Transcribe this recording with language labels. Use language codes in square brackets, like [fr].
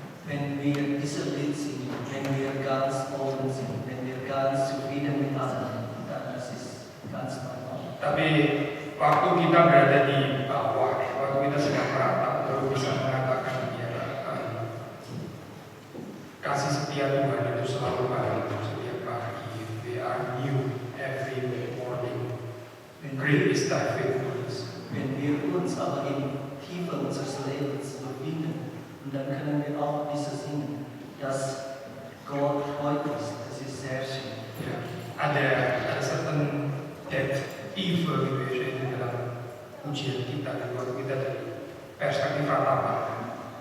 [de] wenn wir diese Lied singen, wenn wir ganz oben sind, wenn wir ganz zufrieden mit anderen, dann das ist ganz normal. [id] Tapi waktu kita berada di bawah, waktu kita sedang meratap, baru bisa mengatakan ya, kasih setia Tuhan itu selalu baru setiap pagi. [en] They are new every morning. Great is thy faithfulness. [de] Wenn wir uns aber in Tiefe unseres Lebens befinden, und dann können wir auch dieses singen, dass Gott treu ist, das ist sehr schön. [id] Ya, ada [en] certain depth, [id] Tiefe gitu ya di dalam pujian kita dan waktu kita dari perspektif ratapan.